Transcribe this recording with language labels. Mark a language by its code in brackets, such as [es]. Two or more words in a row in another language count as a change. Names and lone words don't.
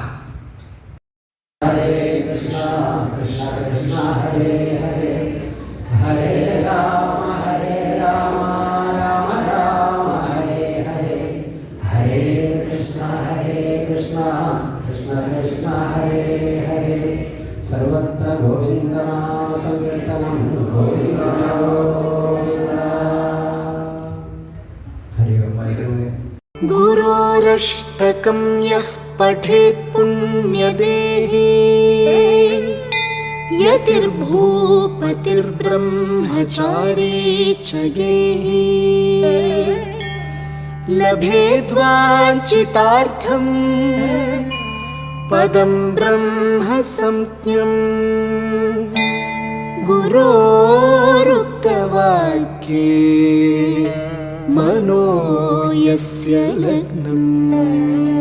[sa] ഹരേ കൃഷ്ണ കൃഷ്ണ കൃഷ്ണ ഹരേ ഹരേ ഹരേ രാമ രാമ രാമ ഹരേ ഹരേ ഹരേ കൃഷ്ണ കൃഷ്ണ കൃഷ്ണ ഹരേ ഹരേ സർവത്ര ഗോവിന്ദനാമ സങ്കീർത്തനം ഗോവിന്ദ ഗോവിന്ദ. ഹരി ഓം. गुरोरष्टकं यः पठेत् पुण्यदेहे यतिर्भूपतिर्ब्रह्मचारी च गेहे लभेद्वाञ्छितार्थं पदं ब्रह्म संज्ञं गुरोरुक्तं आप्तवाक्ये मनो यस्य लग्नम्